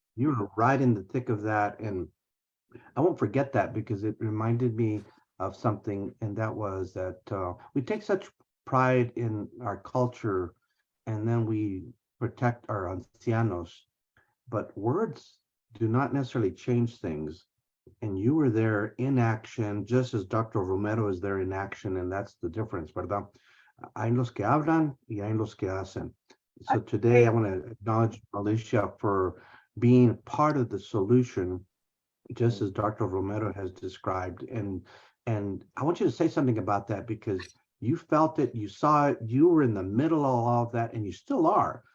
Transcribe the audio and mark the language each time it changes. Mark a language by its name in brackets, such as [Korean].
[English] You were right in the thick of that. And I won't forget that because it reminded me of something, and that was that we take such pride in our culture, and then we protect our ancianos, but words do not necessarily change things. And you were there in action, just as Dr. Romero is there in action, and that's the difference, [Spanish] ¿verdad? Hay los que hablan y hay los que hacen. [English] So today I want to acknowledge Alicia for being part of the solution, just as Dr. Romero has described. And I want you to say something about that, because you felt it, you saw it, you were in the middle of all of that, and you still are.